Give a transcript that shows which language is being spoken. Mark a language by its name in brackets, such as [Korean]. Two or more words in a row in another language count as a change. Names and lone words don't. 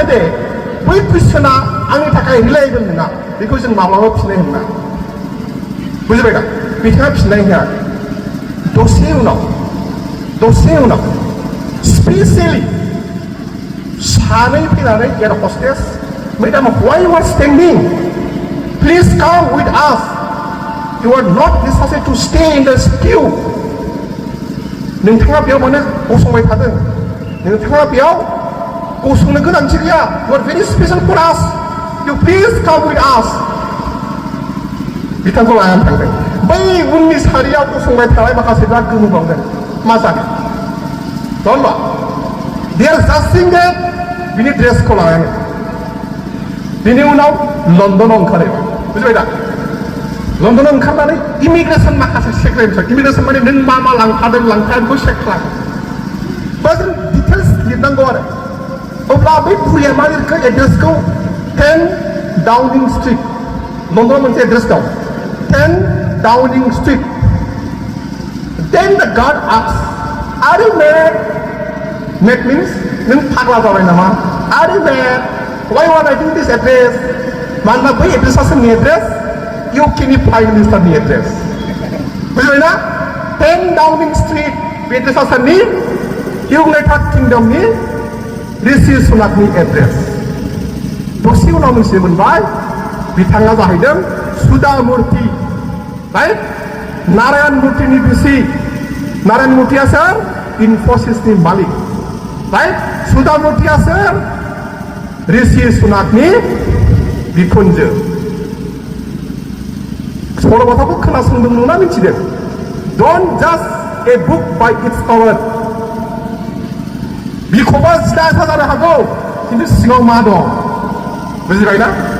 [Bodo] दे बै कुइसना आंनि थाखाय रिलायेबल नङा बेखौ जों माब्लाबा फिननाय होना बुजिबाय दा बिथाङा फिननाय होआ दसे उनाव स्पेसियेलि सानै फैनानै [English] air hostess madam why you are standing please come with us you are not necessary to stay in the queue [Bodo] नोंथाङा बेयाव मानो गसंबाय थादों नोंथाङा बेयाव गसंनो गोनांथि गैया [English] you are very special for us you please come with us [Bodo] बिथांखौ लानानै थांदों बै उननि सारियाव गसंबाय थानाय माखासेफ्रा गोमोबावदों मा जादों होमबा दे आर जास्टिं डेट बिनि ड्रेसखौ लानानै बिनि उनाव लन्डनाव ओंखारहैबाय बुजिबाय दा लन्डनाव ओंखारनानै इमिग्रेसन माखासे चेक खालामबाय इमिग्रेसन माने नों मा मा लांफादों लांफायाखौ चेक खालामो बा जों डिटेल्स लिरनांगौ आरो अब्ला बै बुरिया मा लिरखो एड्रेसखौ 10 डाउनिं स्ट्रिट लन्डनाव मोनसे एड्रेस दं 10 डाउनिं स्ट्रिट देन [English] the guard asks are you mad mad means [Bodo] नों फाग्ला जाबाय नामा [English] are you mad why are writing this address [Bodo] मानोना बै एड्रेसा सोरनि एड्रेस इउकेनि प्राइम मिनिस्टारनि एड्रेस बुजिबाय ना 10 डाउनिं स्ट्रिट बे एड्रेसा सोरनि इउनाइटेड किंडमनि ऋषि सुनाकनि एड्रेस दसे उनाव मोनथिनो मोनबाय बिथाङा जाहैदों सुधा मूर्ति राइट नारायण मूर्तिनि बिसि नारायण मूर्तिया सोर इनफोसिसनि मालिक राइट सुधा मूर्तिया सोर ऋषि सुनाकनि बिखुनजो सल'बाथाखौ खोनासंदों ना मिथिदों [English] don't just a book by its cover [Bodo] बिखौबा जिलासा जानो हागौ खिन्थु सिङाव मा दं बुजिबाय दा